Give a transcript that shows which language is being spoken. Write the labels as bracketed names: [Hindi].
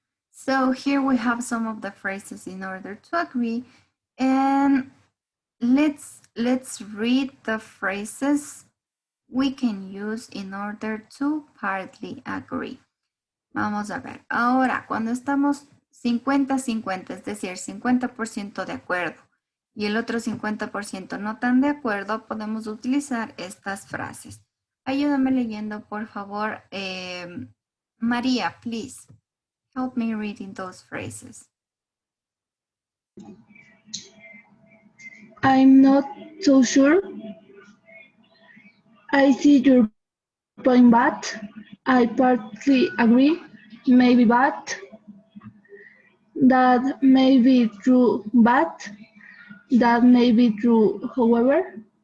[English] So here we have some of the phrases in order to agree, and let's read the phrases we can use in order to partly agree. [Spanish] Vamos a ver. Ahora, cuando estamos 50-50, es decir, 50% de acuerdo y el otro 50% no tan de acuerdo, podemos utilizar estas frases. Ayúdame leyendo, por favor. María, please. [English] Help me reading those phrases. I'm not so sure. I see your point, but I partly agree. Maybe, but that may be true, but that may be true, however.